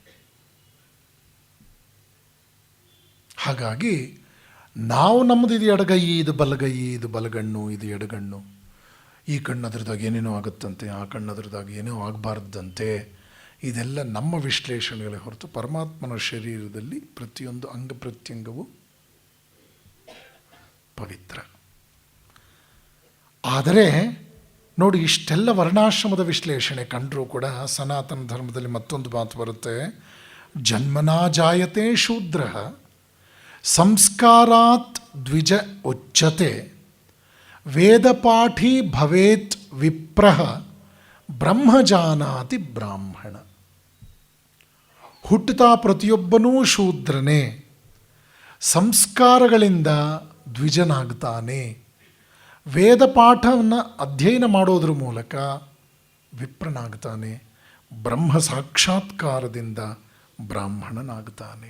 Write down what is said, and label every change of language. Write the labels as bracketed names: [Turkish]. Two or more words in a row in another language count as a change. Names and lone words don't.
[Kannada] ಹಾಗಾಗಿ ನಾವು ನಮ್ಮದು ಇದು ಎಡಗೈ, ಇದು ಬಲಗೈ, ಇದು ಬಲಗಣ್ಣು, ಇದು ಎಡಗಣ್ಣು, ಈ ಕಣ್ಣು ಅದ್ರದಾಗ ಏನೇನೋ ಆಗುತ್ತಂತೆ, ಆ ಕಣ್ಣು ಅದ್ರದಾಗ ಏನೋ ಆಗಬಾರ್ದಂತೆ, ಇದೆಲ್ಲ ನಮ್ಮ ವಿಶ್ಲೇಷಣೆಗಳೇ ಹೊರತು ಪರಮಾತ್ಮನ ಶರೀರದಲ್ಲಿ ಪ್ರತಿಯೊಂದು ಅಂಗ ಪ್ರತ್ಯಂಗವು ಪವಿತ್ರ. ಆದರೆ ನೋಡಿ, ಇಷ್ಟೆಲ್ಲ ವರ್ಣಾಶ್ರಮದ ವಿಶ್ಲೇಷಣೆ ಕಂಡರೂ ಕೂಡ ಸನಾತನ ಧರ್ಮದಲ್ಲಿ ಮತ್ತೊಂದು ಮಾತು ಬರುತ್ತೆ, [Sanskrit] ಜನ್ಮನಾ ಜಾಯತೆ ಶೂದ್ರ ಸಂಸ್ಕಾರಾತ್ ದ್ವಿಜ ಉಚ್ಯತೆ ವೇದಪಾಠಿ ಭವೇತ್ ವಿಪ್ರಃ ಬ್ರಹ್ಮಜಾನಾತಿ ಬ್ರಾಹ್ಮಣ. [Kannada] ಹುಟ್ಟುತ್ತಾ ಪ್ರತಿಯೊಬ್ಬನೂ ಶೂದ್ರನೇ, ಸಂಸ್ಕಾರಗಳಿಂದ ದ್ವಿಜನಾಗ್ತಾನೆ, ವೇದ ಪಾಠವನ್ನು ಅಧ್ಯಯನ ಮಾಡೋದ್ರ ಮೂಲಕ ವಿಪ್ರನಾಗ್ತಾನೆ, ಬ್ರಹ್ಮ ಸಾಕ್ಷಾತ್ಕಾರದಿಂದ ಬ್ರಾಹ್ಮಣನಾಗ್ತಾನೆ.